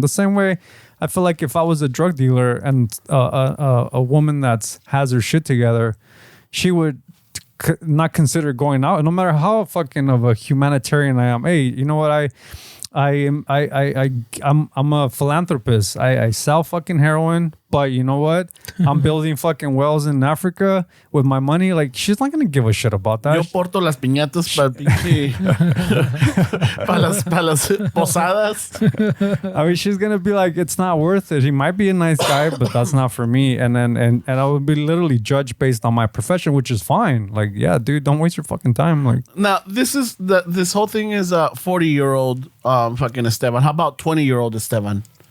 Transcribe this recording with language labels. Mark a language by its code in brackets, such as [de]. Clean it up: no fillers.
[en] The same way I feel like if I was a drug dealer and a woman that has her shit together, she would not consider going out, no matter how fucking of a humanitarian I am. Hey, you know what? I'm a philanthropist. I sell fucking heroin, but you know what? I'm building fucking wells in Africa with my money. Like, she's not gonna give a shit about that. [es] Yo porto las piñatas para pinche para las posadas. [en] I mean, she's gonna be like, it's not worth it. He might be a nice guy, but that's not for me. And I would be literally judged based on my profession, which is fine. Like, yeah, dude, don't waste your fucking time. Like, now this whole thing is a 40-year-old fucking Esteban. How about 20-year-old Esteban?